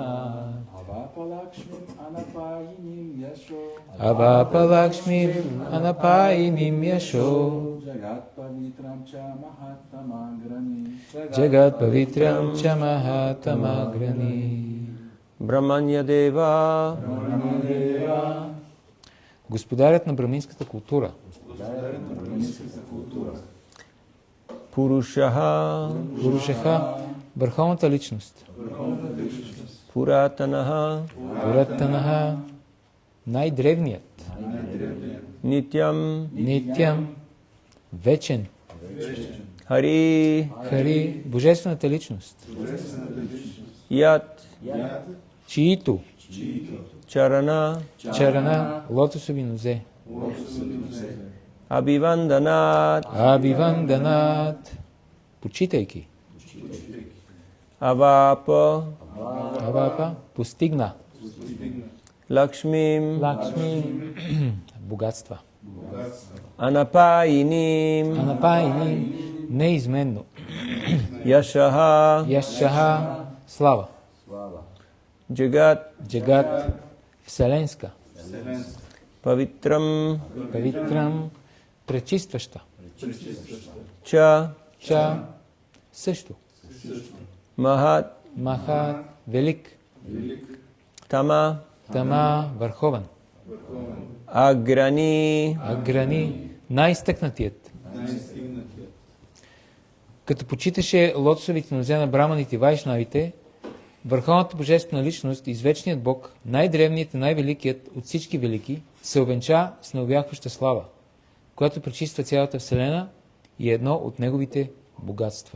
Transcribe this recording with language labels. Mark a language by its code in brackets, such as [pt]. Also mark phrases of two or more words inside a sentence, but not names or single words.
[sa] अवापलक्ष्मीम् अनपायिनीं यशो अवापलक्ष्मीम् अनपायिनीं यशो जगत् पवित्रं च महत्तमाग्रणीः जगत् पवित्रं च महत्तमाग्रणीः Brahmanyadeva [bg] Господарят на браминската култура. [sa] Purushaha [bg] Пурушаха, върховната личност. [sa] Puratanaha [bg] Пуратанаха, най-древният. [sa] Nityam [bg] Нитям, вечен. [sa] Hari [bg] Хари, божествената личност. [sa] Yat [bg] Чиито [sa] Charana [bg] чарана, лотосови нозе. [sa] Abhivandanat [bg] Абиванданат, почитайки. [sa] Avapa [bg] Авапа, постигна. [sa] Lakshmim [bg] Лакшми, богатства. [sa] Anapayinim [bg] Анапайни, неизменно. [sa] Yashaha [bg] Яшаха, слава. [sa] Jagat [bg] Джагат, вселенска. [sa] Pavitram [bg] Павитрам, пречистваща. [sa] Cha [bg] Ча, също. [sa] Mahat [bg] Махат, велик. [sa] Tama [bg] Тама, върховен. [sa] Agrani [bg] Аграни, най-стъкнатият. Като почиташе лотосовите нозе на браманите и вайшнавите, върховната божествена личност, извечният Бог, най-древният и най-великият от всички велики, се увенча с необяхваща слава, която пречиства цялата вселена и е едно от неговите богатства.